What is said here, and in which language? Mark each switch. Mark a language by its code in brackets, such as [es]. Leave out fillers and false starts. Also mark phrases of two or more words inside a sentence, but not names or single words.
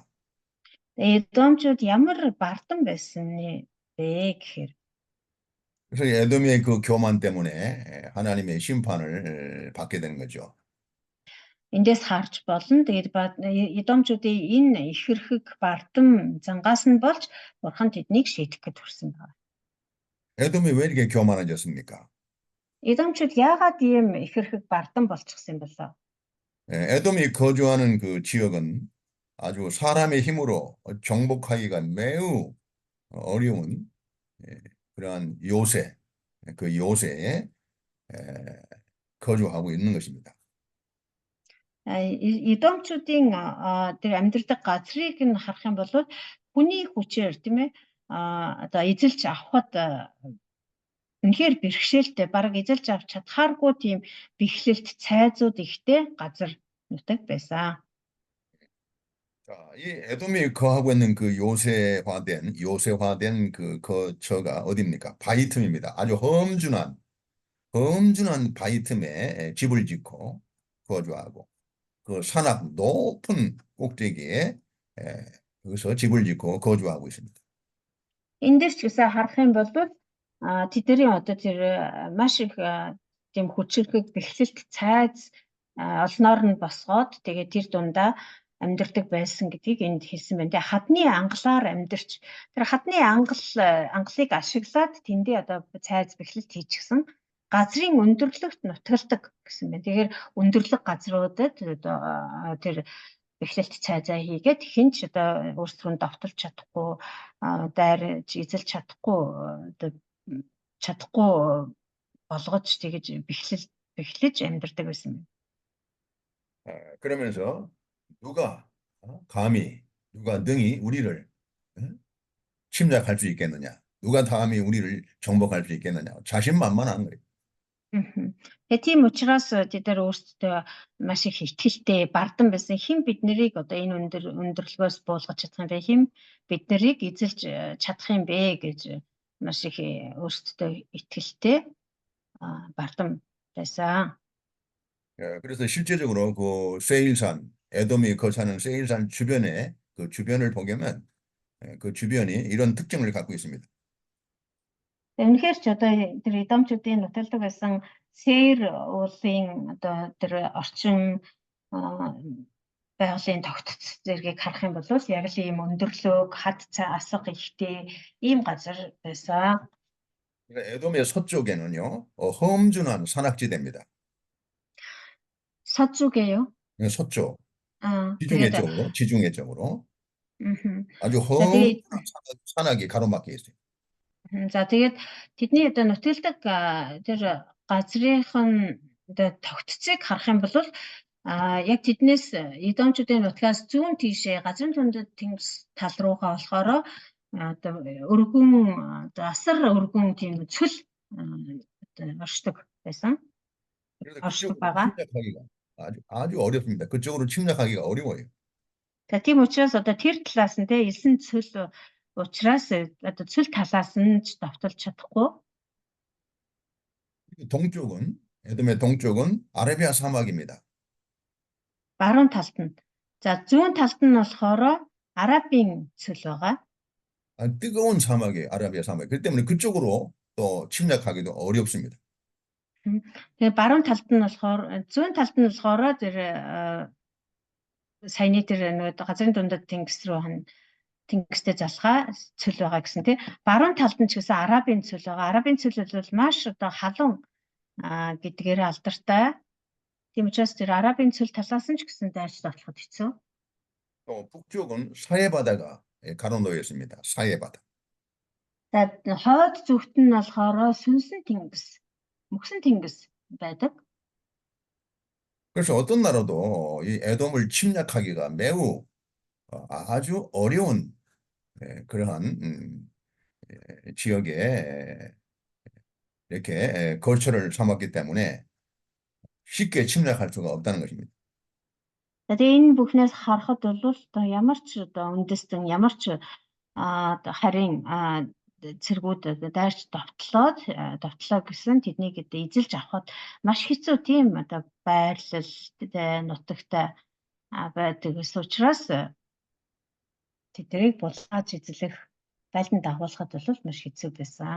[mn] Эдомчууд ямар бардам байсан бэ гэхээр [ko] 그래서 에돔의 그 교만 때문에 하나님의 심판을 받게 되는 거죠. [mn] эндээс харж болно. Тэгээд Эдомчуудын энэ ихэрхэг бардам зангаас нь болж Бурхан тэднийг шийдэх гэж төрсөн байна. [ko] 에돔이 왜 이렇게 교만해졌습니까? [mn] Эдомчууд яагаад ийм ихэрхэг бардам болчихсон юм болоо? [ko] 에돔이 거주하는 그 지역은 아주 사람의 힘으로 정복하기가 매우 어려운 그러한 그 요새에 거주하고 있는 것입니다. [mn] Эдомчуудын тэр амьдардаг газрыг нь харах юм бол хүний хүчээр тийм ээ одоо эзэлж авахд үнэхээр бэрхшээлтэй бараг эзэлж авч чадхааргүй тийм бэхлэлт цайзууд ихтэй газар нутаг байсан. [ko] 자, 이 에돔이 거하고 있는 그 요새화된 그 거처가 어디입니까? 바위 틈입니다. 아주 험준한 바위 틈에 집을 짓고 거주하고 그 산악 높은 꼭대기에 거기서 집을 짓고 거주하고 있습니다. [mn] Эндээс ч гэсэн харах юм бол тэдний одоо тэр маш их тийм хүчрхэг бэхлэлт цайз олноор нь босгоод тэгээд тэр дундаа амьдардаг байсан гэдгийг энд хэлсэн байна. Тэгээд хадны ангалаар амьдарч тэр хадны ангалыг ашиглаад тэндээ одоо цайз бэхлэлт хийчихсэн газрын өндөрлөгт нутгалдаг гэсэн байна. Тэгэхээр өндөрлөг газруудад одоо тэр бэхлэлт цайзаа хийгээд хинч одоо өөрсдөө довтолж чадахгүй дайрж эзэлж чадахгүй болгож тэгэж бэхлэж амьдардаг байсан байна. [ko] 그러면서 누가 능히 우리를 침략할 수 있겠느냐? 누가 감히 우리를 정복할 수 있겠느냐? 자신만만한 거예요. [mn] Тэгээ тийм учраас тэд өөрсдөө маш их ихтгэлтэй бардам байсан. Хэн бид нарыг одоо энэ өндөрлгөөс буулгаж чадах юм бэ? Хэн бид нарыг эзэлж чадах юм бэ гэж маш их өөрсдөө ихтгэлтэй бардам байсан. [ko] 그래서 실제적으로 그 세일산, 에돔이 거주하는 세일산 주변에 그 주변을 보면 그 주변이 이런 특징을 갖고 있습니다. [mn] Үнэхээр ч одоо тэр Эдомчуудын нутгалдаг байсан Сеир уулын одоо тэр орчин байгалийн тогтцол зэргийг харах юм бол яг л ийм өндөрлөг, хад асга ихтэй ийм газар байсан. [ko] 에돔의 서쪽에는요, 험준한 산악지대입니다. 서쪽에요? 서쪽, [mn] тэгээд [ko] 지중해 쪽으로 아주 험준한 산악이 가로막혀 있어요. [mn] За тэгээд тэдний одоо нутгалдаг тэр газрынхан одоо тогтцыг харах юм бол яг тэднээс Эдомчуудын нутгаас зүүн тийшээ газрын тундад тэнгис тал руугаа болохоор одоо өргөн одоо асар өргөн тийм цөл оршдог байсан. оршдог байгаа. [ko] 아주 어렵습니다. 그쪽으로 침략하기가 어려워요. [mn] За тийм учраас одоо тэр талаас нь элсэн цөл учраас одоо цөл талаас нь ч давталж чадахгүй. [ko] 에돔의 동쪽은 아라비아 사막입니다. [mn] Баруун талд нь. За зүүн талд нь болохоор Арабын цөл байгаа. [ko] 뜨거운 사막이에요. 아라비아 사막. 그렇기 때문에 그쪽으로 또 침략하기도 어렵습니다. [mn] Тэгээ баруун талд нь болохоор зүүн талд нь болохоор тэр саяны тэр нөгөө газрын дундад тэнгис рүү тэнгистэй залхаа цөл байгаа гэсэн тий. Баруун талд нь ч гэсэн Арабын цөл байгаа. Арабын цөл бол маш одоо халуун гэдгээр алдартай. Тийм учраас тэр Арабын цөл талаас нь ч гэсэн дайрч тоглоход хэцүү. [ko] 또 북쪽은 사해바다가 가로놓여 있습니다. 사해바다. [mn] За хойд зүгт нь болохоор сүнсэн тэнгис, мөксөн тэнгис байдаг. [ko] 그래서 어떤 나라도 이 에돔을 침략하기가 매우 아주 어려운 그러한 지역에 이렇게 거처를 삼았기 때문에 쉽게 침략할 수가 없다는 것입니다. [mn] Тэгээ энэ бүхнээс харахад бол одоо ямар ч одоо үндэстэн ямар ч харин цэргүүд дайрч довтлоо гэсэн тэднийг эзэлж авахд маш хэцүү тийм одоо байрлал нутагтай байдаг учраас тэднийг булгааж эзлэх, байлдан дагуулхад бол маш хэцүү байсан.